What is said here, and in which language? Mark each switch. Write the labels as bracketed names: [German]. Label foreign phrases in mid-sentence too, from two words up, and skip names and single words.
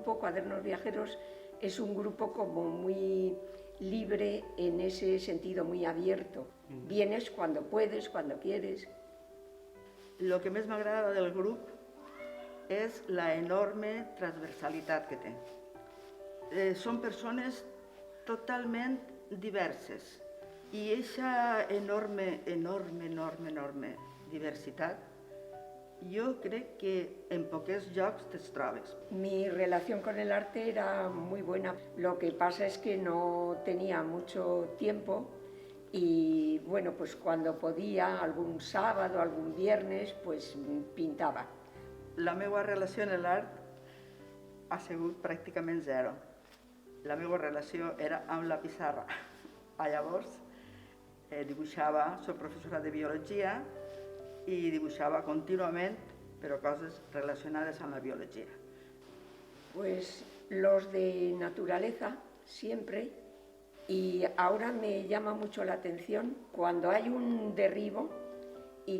[Spanish] Cuadernos Viajeros es un grupo como muy libre en ese sentido, muy abierto. Vienes cuando puedes, cuando quieres. [Catalan] El que més m'agrada del grup és la enorme transversalitat que té. Són persones totalment diverses i aquesta enorme diversitat jo crec que en poques llocs te'ls trobes. [Spanish] Mi relación con el arte era muy buena. Lo que pasa es que no tenía mucho tiempo y bueno, pues cuando podía, algún sábado, algún viernes, pues pintaba. [Catalan] La meva relació amb l'art ha sigut pràcticament zero. La meva relació era amb la pissarra. Llavors dibuixava, soc professora de biologia [Spanish] y dibujaba continuamente, pero cosas relacionadas a la biología. Pues los de naturaleza, siempre, y ahora me llama mucho la atención cuando hay un derribo y